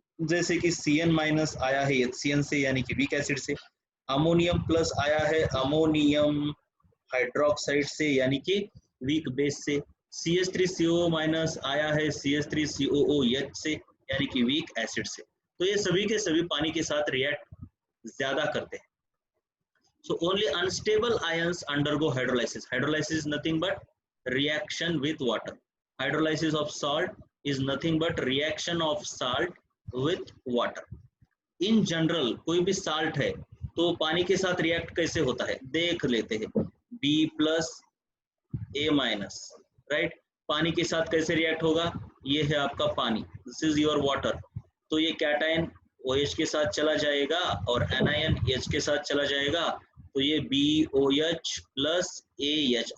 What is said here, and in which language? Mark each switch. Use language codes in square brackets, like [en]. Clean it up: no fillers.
[hi] जैसे कि Cn- आया है HCN से यानी कि वीक एसिड से, अमोनियम+ आया है अमोनियम हाइड्रोक्साइड से यानी कि वीक बेस से, CH3CO- आया है CH3COOH से यानी कि वीक एसिड से. तो ये सभी के सभी पानी के साथ रिएक्ट ज्यादा करते हैं. [en] So only unstable ions undergo hydrolysis. Hydrolysis is nothing but reaction with water. Hydrolysis of salt is nothing but reaction of salt with water. In general [hi] कोई भी salt है तो पानी के साथ रिएक्ट कैसे होता है देख लेते हैं. B+ A-, right. पानी के साथ कैसे रिएक्ट होगा, ये है आपका पानी, [en] This is your water. [hi] तो ये कैटायन OH के साथ चला जाएगा और एनायन H के साथ चला जाएगा, तो ये BOH + AH.